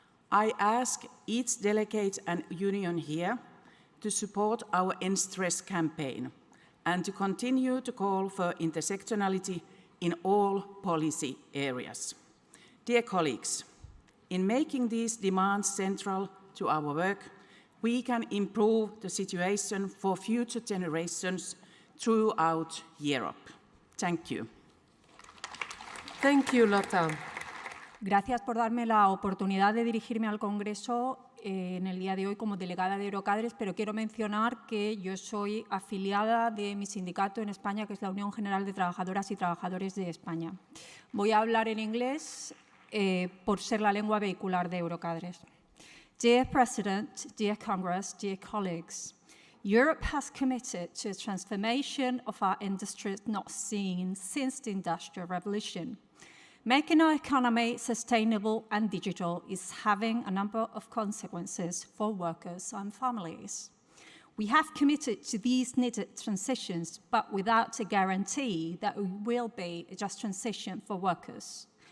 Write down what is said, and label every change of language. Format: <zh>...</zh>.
<en>I ask each delegate and union here to support our End Stress campaign and to continue to call for intersectionality in all policy areas. Dear colleagues, in making these demands central to our work, we can improve the situation for future generations throughout Europe. Thank you. Thank you, Lotta.</en> <es>Gracias por darme la oportunidad de dirigirme al Congreso en el día de hoy como delegada de Eurocadres, pero quiero mencionar que yo soy afiliada de mi sindicato en España, que es la Unión General de Trabajadoras y Trabajadores de España. Voy a hablar en inglés por ser la lengua vehicular de Eurocadres.</es> <en>Dear President, dear Congress, dear colleagues, Europe has committed to a transformation of our industries not seen since the Industrial Revolution. Making our economy sustainable and digital is having a number of consequences for workers and families. We have committed to these needed transitions, but without a guarantee that it will be a just transition for workers.</en>